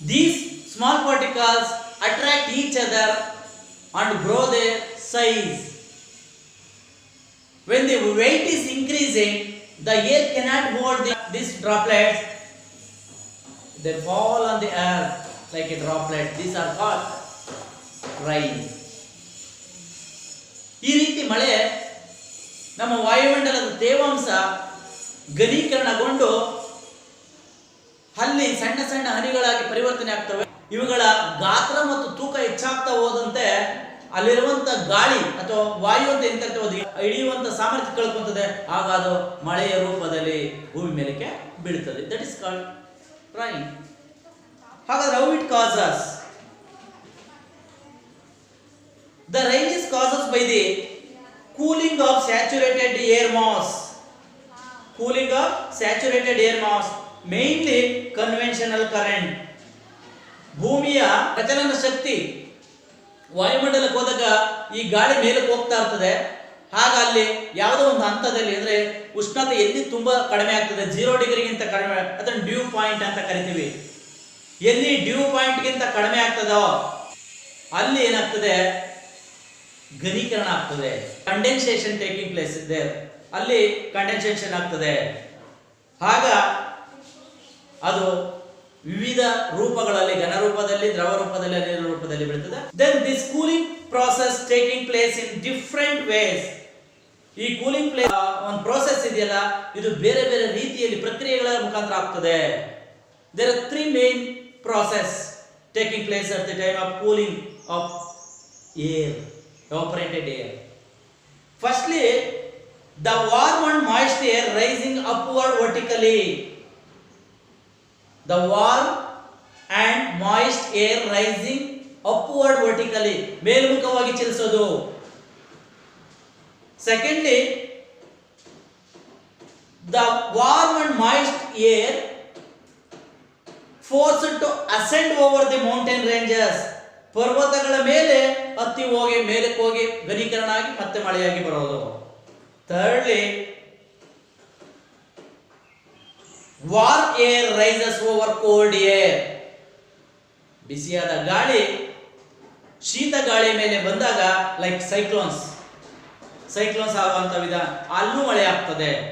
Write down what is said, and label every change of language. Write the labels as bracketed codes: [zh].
[en] These small particles attract each other and grow their size. When the weight is increasing, the air cannot hold these droplets. They fall on the earth like a droplet. These are called rain. [kn] ಈ ರೀತಿ ಮಳೆ ನಮ್ಮ ವಾಯುಮಂಡಲದ ತೇವಾಂಶ ಘನೀಕರಣಗೊಂಡು ಅಲ್ಲಿ ಸಣ್ಣ ಸಣ್ಣ ಹನಿಗಳಾಗಿ ಪರಿವರ್ತನೆ ಆಗ್ತವೆ. ಇವುಗಳ ಗಾತ್ರ ಮತ್ತು ತೂಕ ಹೆಚ್ಚಾಗ್ತಾ ಹೋದಂತೆ ಅಲ್ಲಿರುವಂತ ಗಾಳಿ ಅಥವಾ ವಾಯು ಅಂತ ಏನ್ ಕರಿತೀವಿ ಅದು ಹಿಡಿಯುವಂತ ಸಾಮರ್ಥ್ಯ ಕಳ್ಕೊಂತದೆ. ಆಗ ಅದು ಮಳೆಯ ರೂಪದಲ್ಲಿ ಭೂಮಿ ಮೇಲಕ್ಕೆ ಬೀಳ್ತದೆ. [en] That is called rain. [kn] ಹಾಗಾದ್ರೆ [en] How it causes? The rain is caused by the cooling of saturated air mass. Cooling of saturated air mass, mainly conventional current. [kn] ಭೂಮಿಯ ಪ್ರಚಲನ ಶಕ್ತಿ ವಾಯುಮಂಡಲಕ್ಕೆ ಹೋದಾಗ ಈ ಗಾಳಿ ಮೇಲಕ್ಕೆ ಹೋಗ್ತಾ ಇರ್ತದೆ. ಆಗ ಅಲ್ಲಿ ಯಾವುದೋ ಒಂದು ಹಂತದಲ್ಲಿ ಅಂದ್ರೆ ಉಷ್ಣತೆ ಎಲ್ಲಿ ತುಂಬಾ ಕಡಿಮೆ ಆಗ್ತದೆ, 0 ಡಿಗ್ರಿಗಿಂತ ಕಡಿಮೆ, ಅದನ್ನು ಡ್ಯೂ ಪಾಯಿಂಟ್ ಅಂತ ಕರಿತೀವಿ. ಎಲ್ಲಿ ಡ್ಯೂ ಪಾಯಿಂಟ್ಗಿಂತ ಕಡಿಮೆ ಆಗ್ತದೋ ಅಲ್ಲಿ ಏನಾಗ್ತದೆ, ಘನೀಕರಣ ಆಗ್ತದೆ. [en] condensation taking place [kn] ಇದೆ, ಅಲ್ಲಿ [en] condensation [kn] ಆಗ್ತದೆ. ಆಗ ಅದು ವಿವಿಧ ರೂಪಗಳಲ್ಲಿ, ಘನ ರೂಪದಲ್ಲಿ, ದ್ರವ ರೂಪದಲ್ಲಿ, ನೀರಿನ ರೂಪದಲ್ಲಿ ಬೀಳ್ತದೆ. [en] Then this cooling process taking place in different ways. [kn] ಈ ಕೂಲಿಂಗ್ ಒಂದು ಪ್ರೋಸೆಸ್ ಇದೆಯಲ್ಲ, ಇದು ಬೇರೆ ಬೇರೆ ರೀತಿಯಲ್ಲಿ ಪ್ರಕ್ರಿಯೆಗಳ ಮುಖಾಂತರ ಆಗ್ತದೆ. [en] There are 3 main process taking place at the time of cooling of air, evaporated air. Firstly, the warm and moist air rising upward vertically. The warm and moist air rising upward vertically, [kn] ಮೇಲ್ಮುಖವಾಗಿ ಚಲಿಸೋದು. [en] Secondly, the warm and moist air forced to ascend over the mountain ranges. [kn] ಪರ್ವತಗಳ ಮೇಲೆ ಹತ್ತಿ ಹೋಗಿ ಮೇಲಕ್ಕೆ ಹೋಗಿ ಘನೀಕರಣ ಆಗಿ ಮತ್ತೆ ಮಳೆಯಾಗಿ ಬರೋದು. [en] Thirdly, warm air rises over cold air. [kn] ಬಿಸಿಯಾದ ಗಾಳಿ ಶೀತ ಗಾಳಿ ಮೇಲೆ ಬಂದಾಗ [en] like cyclones [kn] ಆಗುವಂತ ವಿಧಾನ, ಅಲ್ಲೂ ಮಳೆ ಆಗ್ತದೆ.